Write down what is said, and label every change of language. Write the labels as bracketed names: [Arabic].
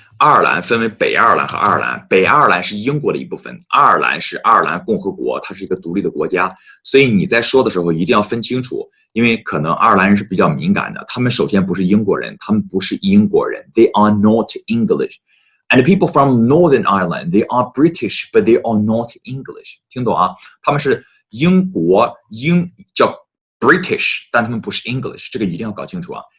[Chinese] 爱尔兰分为北爱尔兰和爱尔兰。北爱尔兰是英国的一部分，爱尔兰是爱尔兰共和国，它是一个独立的国家。所以你在说的时候一定要分清楚，因为可能爱尔兰人是比较敏感的。他们首先不是英国人，他们不是英国人 ， [English] They are not English. And the people from Northern Ireland, they are British, but they are not English. [Chinese] 听懂啊？他们是英国叫 British， 但他们不是 English， 这个一定要搞清楚啊。